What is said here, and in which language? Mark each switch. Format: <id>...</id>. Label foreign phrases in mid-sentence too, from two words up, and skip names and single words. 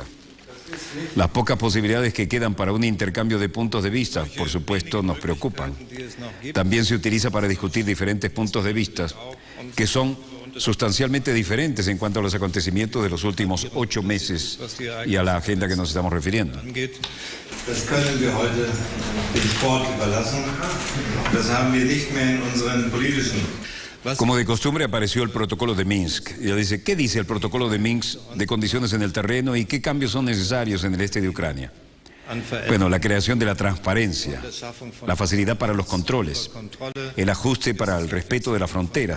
<es>Las pocas posibilidades que quedan para un intercambio de puntos de vista, por supuesto, nos preocupan. También se utiliza para discutir diferentes puntos de vista que son sustancialmente diferentes en cuanto a los acontecimientos de los últimos 8 meses y a la agenda que nos estamos refiriendo.</es> <de>Das können wir heute dem Sport überlassen. Das haben wir nicht mehr in unseren politischen.</de> <es>Como de costumbre apareció el protocolo de Minsk. Y ella dice, ¿qué dice el protocolo de Minsk de condiciones en el terreno y qué cambios son necesarios en el este de Ucrania? Bueno, la creación de la transparencia, la facilidad para los controles, el ajuste para el respeto de las fronteras.</es>